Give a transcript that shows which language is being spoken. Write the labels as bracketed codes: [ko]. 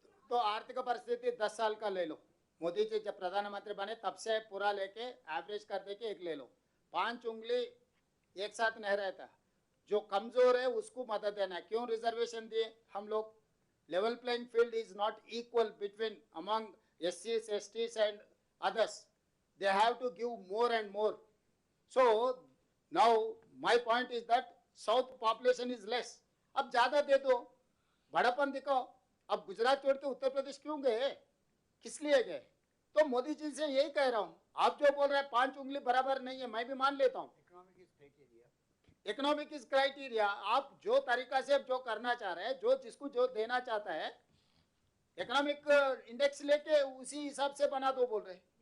[hi] तो आर्थिक परिस्थिति 10 साल का ले लो, मोदी जी जब प्रधानमंत्री बने तब से पूरा लेके एवरेज कर दे के एक ले लो। 5 उंगली एक साथ नहीं रहता, जो कमजोर है उसको मदद देना है। क्यों रिजर्वेशन दिए हम लोग? [en] Level playing field is not equal between among SCs, STs and others. They have to give more and more. So now my point is that south population is less. [hi] अब ज्यादा दे दो, बड़ापन दिखाओ। अब गुजरात छोड़ के उत्तर प्रदेश क्यों गए, किस लिए गए? तो मोदी जी से यही कह रहा हूं, आप जो बोल रहे हैं 5 उंगली बराबर नहीं है, मैं भी मान लेता हूं। [en] economic is criteria, [hi] आप जो तरीका से जो करना चाह रहे हैं, जो जिसको जो देना चाहता है, इकोनॉमिक इंडेक्स लेके उसी हिसाब से बना दो बोल रहे।